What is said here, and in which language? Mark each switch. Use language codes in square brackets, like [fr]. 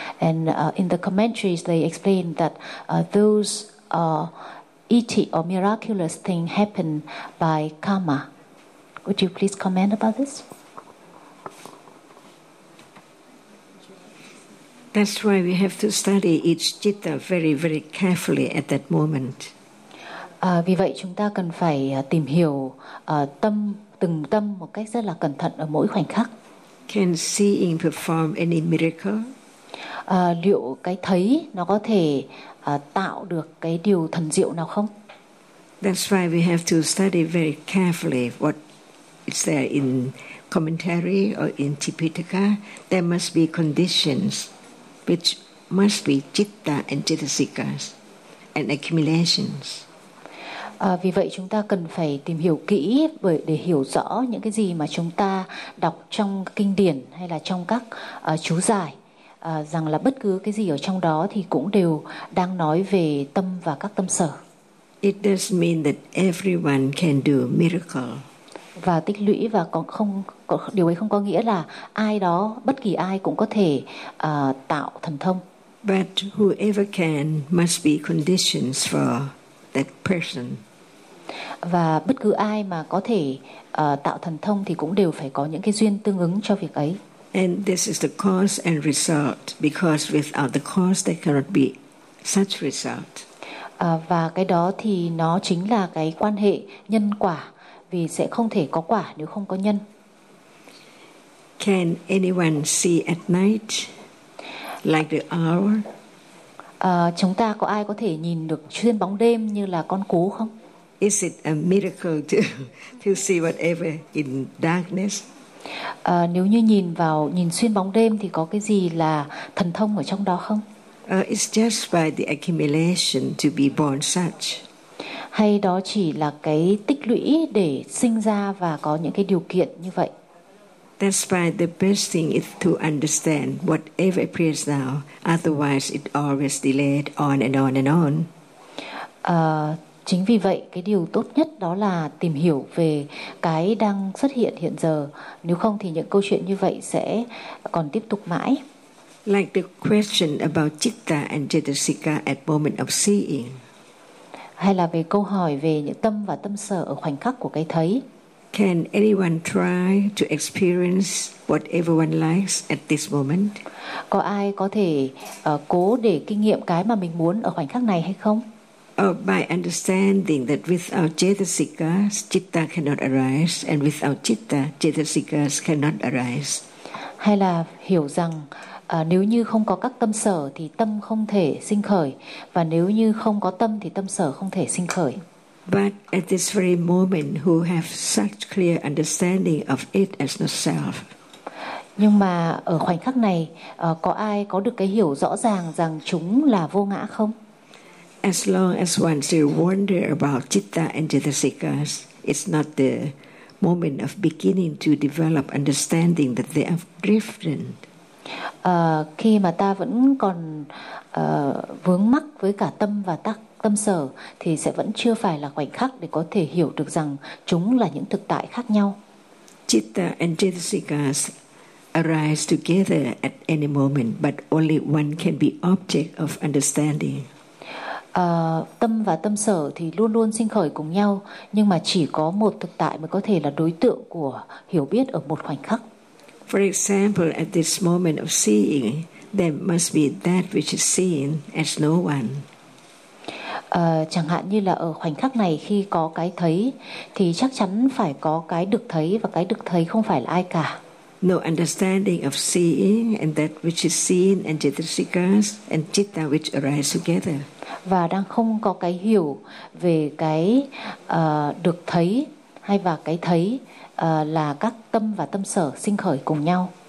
[en] And in the commentaries, they explained that those iti or miraculous thing happened by karma. Would you please comment about this? That's why we have to study each citta very, very carefully at that moment. [vi] Vì vậy chúng ta cần phải tìm hiểu tâm từng tâm một cách rất là cẩn thận ở mỗi khoảnh khắc. [en] Can seeing perform any miracle? [vi] Liệu cái thấy nó có thể tạo được cái điều thần diệu nào không? [en] That's why we have to study very carefully what is there in commentary or in Tipitaka. There must be conditions which must be citta and citta-sikas and accumulations. [vi] Vì vậy chúng ta cần phải tìm hiểu kỹ bởi để hiểu rõ những cái gì mà chúng ta đọc trong kinh điển hay là trong các chú giải, rằng là bất cứ cái gì ở trong đó thì cũng đều đang nói về tâm và các tâm sở. [en] It does mean that everyone can do miracle. [vi] Và tích lũy, và còn không, điều ấy không có nghĩa là ai đó, bất kỳ ai cũng có thể tạo thần thông. [en] But whoever can must be conditions for that person. [vi] Và bất cứ ai mà có thể tạo thần thông thì cũng đều phải có những cái duyên tương ứng cho việc ấy. [en] And this is the cause and result, because without the cause there cannot be such result. [vi] Và cái đó thì nó chính là cái quan hệ nhân quả, vì sẽ không thể có quả nếu không có nhân. [en] Can anyone see at night like the owl? [vi] Chúng ta có ai có thể nhìn được xuyên bóng đêm như là con cú không? [en] Is it a miracle to see whatever in darkness? [vi] Nếu như nhìn xuyên bóng đêm thì có cái gì là thần thông ở trong đó không? [en] It's just by the accumulation to be born such. [vi] Hay đó chỉ là cái tích lũy để sinh ra và có những cái điều kiện như vậy. [en] That's why the best thing is to understand whatever appears now, otherwise it always delayed on and on and on. [vi] Chính vì vậy cái điều tốt nhất đó là tìm hiểu về cái đang xuất hiện giờ, nếu không thì những câu chuyện như vậy sẽ còn tiếp tục mãi. [en] Like the question about citta and cittasika at moment of seeing. [vi] Hay là về câu hỏi về những tâm và tâm sở ở khoảnh khắc của cái thấy. [en] Can anyone try to experience whatever one likes at this moment? [vi] Có ai có thể cố để kinh nghiệm cái mà mình muốn ở khoảnh khắc này hay không? [en] By understanding that without cittasika, citta cannot arise, and without citta, cittasika cannot arise. [vi] Hay là hiểu rằng nếu như không có các tâm sở thì tâm không thể sinh khởi, và nếu như không có tâm thì tâm sở không thể sinh khởi. [en] But at this very moment, who have such clear understanding of it as the self? [vi] Nhưng mà ở khoảnh khắc này, có ai có được cái hiểu rõ ràng rằng chúng là vô ngã không? [en] As long as one still wonder about citta and cittasikas, it's not the moment of beginning to develop understanding that they are different. [vi] Khi mà ta vẫn còn vướng mắc với cả tâm và tâm sở thì sẽ vẫn chưa phải là khoảnh khắc để có thể hiểu được rằng chúng là những thực tại khác nhau. [en] Citta and cittasikas arise together at any moment, but only one can be object of understanding. [vi] Tâm và tâm sở thì luôn luôn sinh khởi cùng nhau, nhưng mà chỉ có một thực tại mới có thể là đối tượng của hiểu biết ở một khoảnh khắc. [en] For example, at this moment of seeing, there must be that which is seen as no one. [vi] Chẳng hạn như là ở khoảnh khắc này khi có cái thấy, thì chắc chắn phải có cái được thấy, và cái được thấy không phải là ai cả. [en] No understanding of seeing and that which is seen and cittasikas and citta which arise together. [vi] Và đang không có cái hiểu về cái được thấy hay và cái thấy là các tâm và tâm sở sinh khởi cùng nhau.